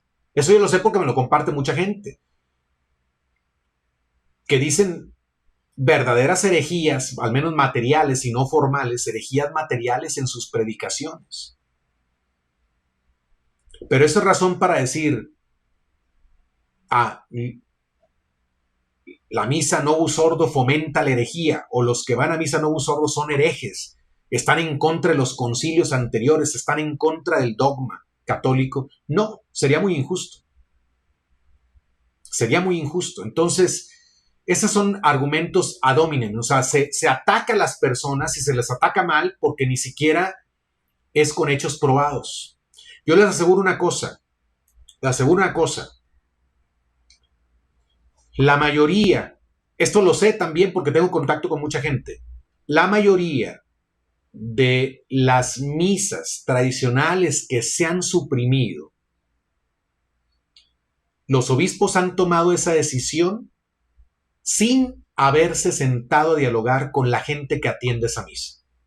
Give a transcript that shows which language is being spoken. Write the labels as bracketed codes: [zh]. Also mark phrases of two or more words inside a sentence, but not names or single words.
[es] Eso yo lo sé porque me lo comparte mucha gente, que dicen verdaderas herejías, al menos materiales y no formales, herejías materiales en sus predicaciones. Pero eso es razón para decir, la misa [la] novus ordo [es] fomenta la herejía, o los que van a misa [la] novus ordo [es] son herejes, están en contra de los concilios anteriores, están en contra del dogma católico. No, sería muy injusto. Entonces, esos son argumentos [la] ad hominem, [es] o sea, se ataca a las personas y se les ataca mal porque ni siquiera es con hechos probados. Yo les aseguro una cosa, la mayoría, esto lo sé también porque tengo contacto con mucha gente, la mayoría de las misas tradicionales que se han suprimido Los obispos han tomado esa decisión sin haberse sentado a dialogar con la gente que atiende esa misa.